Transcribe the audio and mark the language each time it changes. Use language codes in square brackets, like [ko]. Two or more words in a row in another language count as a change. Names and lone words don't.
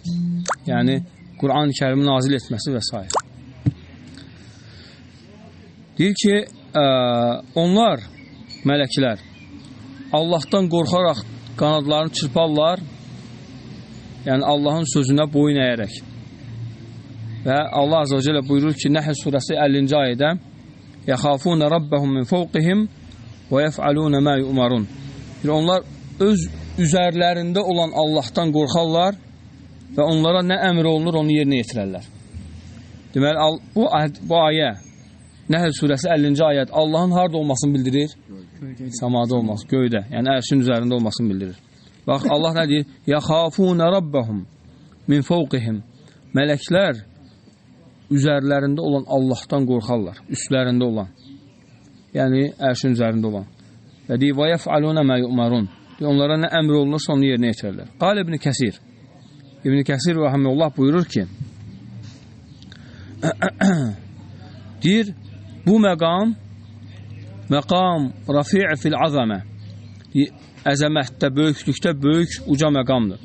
[az] Yəni, Quran-ı Kərimi nazil etməsi və s. Deyir ki, onlar, mələklər, Allahdan qorxaraq qanadlarını çırparlar, yəni Allahın sözünə boyun əyərək. Və Allah [ar] عز وجل [az] buyurur ki, Nəhl surəsi 50-ci ayədə [ar] يَخَافُونَ رَبَّهُمْ مِنْ فَوْقِهِمْ وَيَفْعَلُونَ مَا يُؤْمَرُونَ. [az] Onlar öz üzərlərində olan Allahdan qorxarlar və onlara nə əmr olunur, onu yerinə yetirərlər. Deməli, bu ayə, Nəhl surəsi 50-ci ayət Allahın harada olmasını bildirir? Samada olması, göydə, yəni ərşin üzərində olmasını bildirir. Bax, Allah nə deyir? [ar] يَخَافُونَ رَبَّهُمْ مِنْ فَوْقِهِمْ [az] Mələklər üzərlərində olan Allahdan qorxarlar, üstlərində olan. Yəni, ərşin üzərində olan. Və deyir, [ar] وَيَفْعَلُونَ مَا يُؤْمَرُونَ [az] Onlara nə əmr olunursa, onu yerinə yetirərlər. Qal İbn Kəsir. İbn Kəsir rəhməhullah buyurur ki, deyir, bu məqam [ar] رفيع في العظمة, [az] əzəmətdə, böyüklükdə böyük, uca məqamdır.